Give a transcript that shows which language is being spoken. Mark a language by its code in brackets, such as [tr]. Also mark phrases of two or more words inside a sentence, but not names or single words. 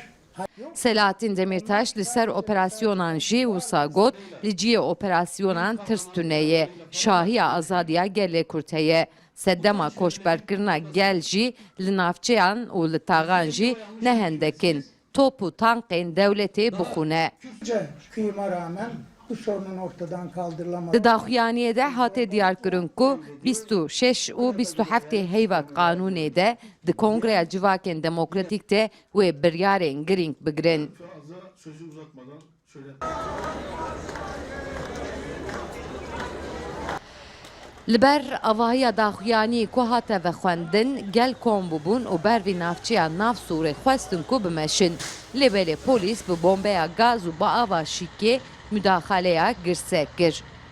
[ku] Selahattin Demirtaş li ser operasyonan jê wisa got li ciyê operasyonan tirs tuneye şahiya azadiya gelê Kurd heye. Seddema koçberkirina gel jî li navçeyan û li taxan jî ne hendekin. Top û tankên dewletê bixûne. [tr] Kıyıma rağmen bu sorunun ortadan kaldırılamadı. [ku] Di daxuyaniyê de hate diyarkirin ku 26 û 27 heyva qanûnê de di Kongreya Civakên Demokratîk de wê biryarên girîng bigirin. [tr] Sözü uzatmadan şöyle. [ku] Li ber avahiya daxuyanî ku hate vexwendin gel kom bûbûn û ber vî navçeya nav Sûrê xwestin ku bimeşin. Lê belê polîs bi bombeya gaz û bi ava şîkê müdaxaleya girsek kir.